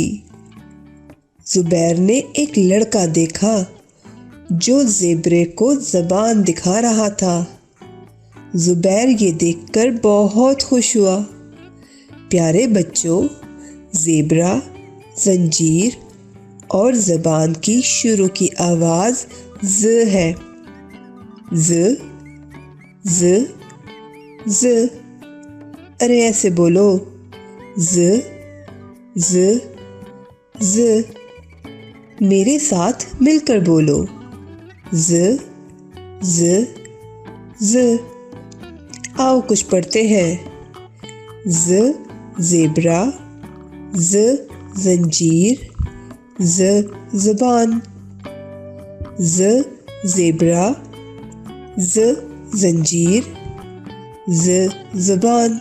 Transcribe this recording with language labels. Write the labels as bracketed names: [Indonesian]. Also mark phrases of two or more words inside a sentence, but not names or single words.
[Urdu] زبیر نے ایک لڑکا دیکھا جو زیبرے کو زبان دکھا رہا تھا۔ زبیر یہ دیکھ کر بہت خوش ہوا۔ پیارے بچوں، زیبرا، زنجیر اور زبان کی شروع کی آواز ز ہے۔ ز ز ز۔ ارے ایسے بولو، ز ز ز۔ میرے ساتھ مل کر بولو، ز ز ز۔ آؤ کچھ پڑھتے ہیں۔ ز زیبرا، ز زنجیر، ز زبان۔ ز زیبرا، ز زنجیر، ز زبان۔